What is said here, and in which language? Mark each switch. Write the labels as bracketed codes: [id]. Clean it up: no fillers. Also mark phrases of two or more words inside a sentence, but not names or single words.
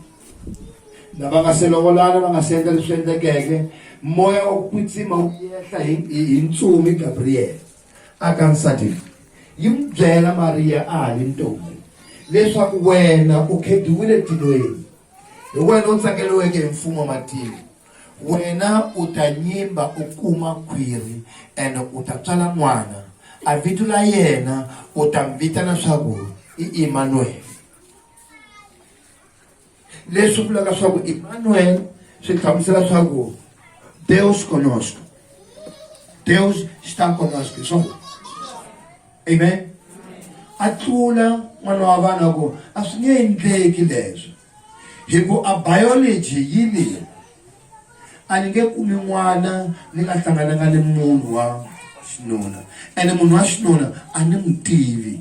[ts] navangaselovolana vangasenza leswi endlekeke moya wa kwitsima wu yehla hi ntsumi Gabriel aka nsati yi n'wi byela Maria a hi ntombi leswaku wena u khediwile tilweni hi wena u tsakeliweke hi mfumo wa matilo wena u ta nyimba u kuma khwiri ene u ta tswala n'wana a vito la yena u ta vitana swaku i Emmanuel. Leswi vulaka swaku Emmanuel swi hlamusela swaku [pt] Deus conosco, Deus está conosco. [en] So amen. [ts] A tlula n'wana wa vana ku a swi nge endleki leswi hi ku a biology yi leyi a ni nge kumi n'wana ni nga hlangananga ni munhu wa xinuna ene munhu wa xinuna a ni n'wi tivi.